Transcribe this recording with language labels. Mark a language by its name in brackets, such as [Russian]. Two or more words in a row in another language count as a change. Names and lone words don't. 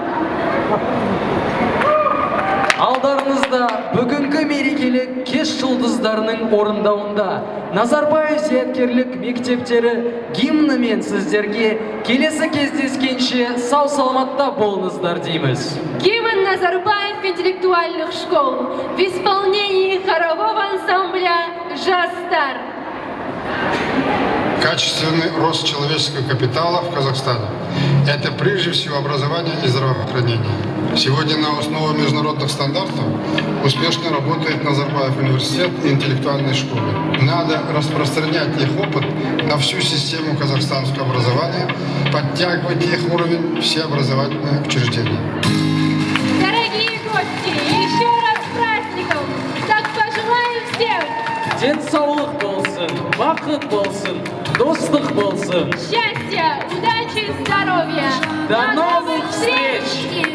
[Kazakh] Алдарыңызда бүгінгі мерекелік кеш жұлдыздарының орындауында Назарбаев зияткерлік мектептері гимнімен сіздерге келесі кездескенше сау саламатта болыңыздар дейміз. [Russian] Гимн Назарбаев интеллектуальных школ в исполнении хорового ансамбля «Жастар». Качественный рост человеческого капитала в Казахстане. Это прежде всего образование и здравоохранение. Сегодня на основе международных стандартов успешно работает Назарбаев университет и интеллектуальные школы. Надо распространять их опыт на всю систему казахстанского образования, подтягивать их уровень все образовательные учреждения. Дорогие гости, еще раз с праздником! Так пожелаем всем [Kazakh] Денсаулық болсын, бақыт болсын, достық болсын. [Russian] счастья, удачи, здоровья! До новых встреч!